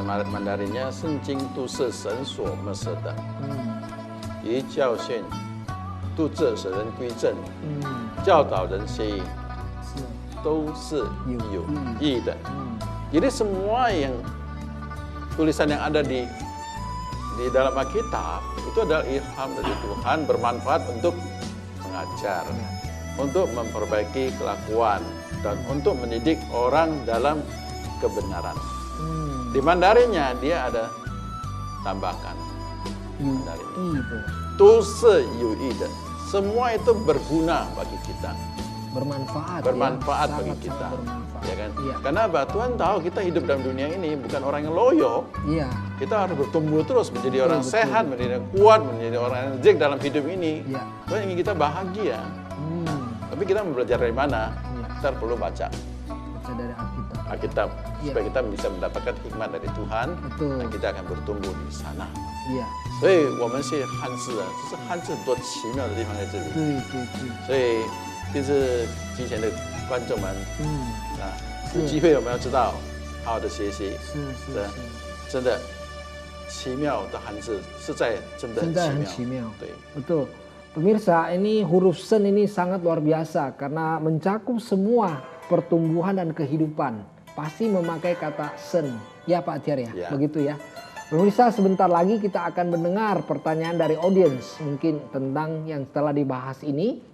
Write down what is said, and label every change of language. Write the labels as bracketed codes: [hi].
[id] Mandarinnya [zh] "圣经都是神所默示的，以教训、督责使人归正，教导人学义，都是有益的." [id] Jadi semua yang tulisan yang ada di dalam Alkitab itu adalah ilham dari Tuhan, bermanfaat untuk mengajar, untuk memperbaiki kelakuan, dan untuk mendidik orang dalam kebenaran. Di Mandarinnya dia ada tambahkan. Mandarin. [zh] Tu se yu yi de. [id] Semua itu berguna bagi kita. Bermanfaat. Bermanfaat ya? bagi Sangat kita. bermanfaat. Ya kan? Iya. Karena apa? Tuhan tahu kita hidup dalam dunia ini bukan orang yang loyo. Iya. Kita harus bertumbuh terus menjadi Betul, orang betul. sehat, menjadi orang kuat, menjadi orang energik dalam hidup ini. Iya. Tuhan ingin kita bahagia. Tapi kita mau belajar dari mana? Iya. Kita perlu baca Baca dari Alkitab. Alkitab Iya. supaya kita bisa mendapatkan hikmat dari Tuhan. Betul. Dan kita akan bertumbuh di sana. Iya. [zh] 所以我们是汉字啊，就是汉字很多奇妙的地方在这里。对对对。所以电视机前的观众们，啊，有机会我们要知道，好好的学习，是是真的奇妙的汉字是在真的很奇妙。对， [id] Betul. Pemirsa, ini huruf sen ini sangat luar biasa karena mencakup semua pertumbuhan dan kehidupan. Pasti memakai kata sen. Ya Pak Tiar ya? Ya. Begitu ya. Pemirsa, sebentar lagi kita akan mendengar pertanyaan dari audiens mungkin tentang yang telah dibahas ini.